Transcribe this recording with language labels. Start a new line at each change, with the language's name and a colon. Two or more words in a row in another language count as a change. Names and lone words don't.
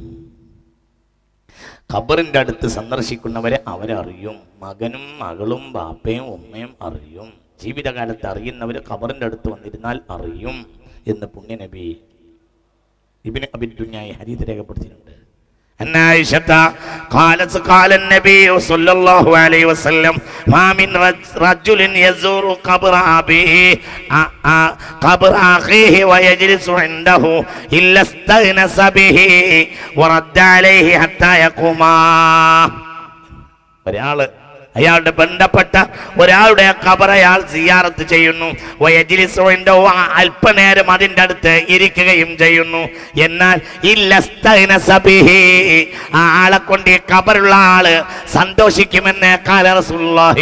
Malayalam: ഖബറിന്റെ അടുത്ത് സന്ദർശിക്കുന്നവരെ അവരറിയും. മകനും മകളും ബാപ്പയും ഉമ്മയും അറിയും. ജീവിതകാലത്ത് അറിയുന്നവർ ഖബറിന്റെ അടുത്ത് വന്നിരുന്നാൽ അറിയും എന്ന് പുണ്യ നബി ഇബ്നു അബി ദുനിയ ഈ ഹദീസ് രേഖപ്പെടുത്തിയിട്ടുണ്ട്.
Arabic: أن عائشة قالت قال النبي صلى الله عليه وسلم ما من رجل يزور قبر أخيه ويجلس عنده إلا استأنس به ورد عليه حتى يقوما.
Malayalam: അയാളുടെ ബന്ധപ്പെട്ട ഒരാളുടെ ഖബർ അയാൾ സിയാറത്ത് ചെയ്യുന്നു. അല്പനേരം അതിൻ്റെ അടുത്ത് ഇരിക്കുകയും ചെയ്യുന്നു. എന്നാൽ ആ ആളെ കൊണ്ട് ഈ ഖബറുള്ള ആള് സന്തോഷിക്കുമെന്ന്
Arabic: قال رسول الله.